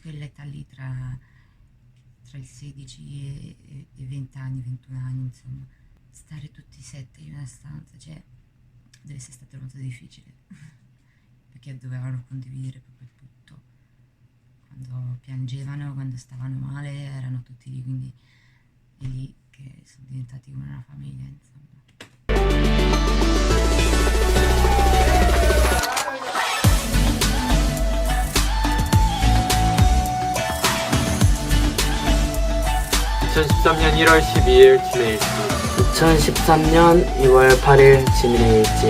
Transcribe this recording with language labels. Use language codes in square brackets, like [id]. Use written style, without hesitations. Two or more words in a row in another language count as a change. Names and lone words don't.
[it] quell'età lì tra i 16 e i 20 anni, 21 anni, insomma, stare tutti 7 in una stanza, cioè, deve essere stato molto difficile, perché dovevano condividere proprio tutto. Quando piangevano, quando stavano male, erano tutti lì, quindi è lì che sono diventati come una famiglia, insomma. [ko] (2013년 1월 12일) 진해일지 2013년 2월 8일 지민의 일지